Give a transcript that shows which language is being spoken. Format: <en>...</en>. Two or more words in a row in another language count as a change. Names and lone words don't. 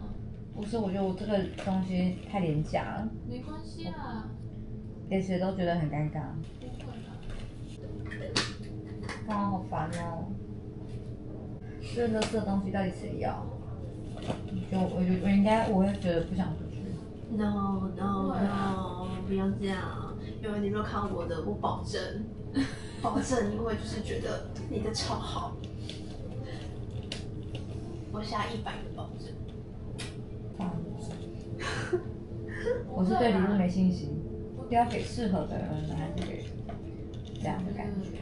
<zh>不是，我覺得我這個東西太廉價了。沒關係啊，給誰都覺得很尷尬。不會啦。哇，好煩哦！這垃圾東西到底誰要？我應該我會覺得不想出去。</zh> <en>No no no，</en> <zh>不要這樣，因為你沒有看到我的，我保證，因為就是覺得你的超好，我下100個保證。我是对禮物沒信心，不要給適合的人，還是給這樣的感覺。</zh>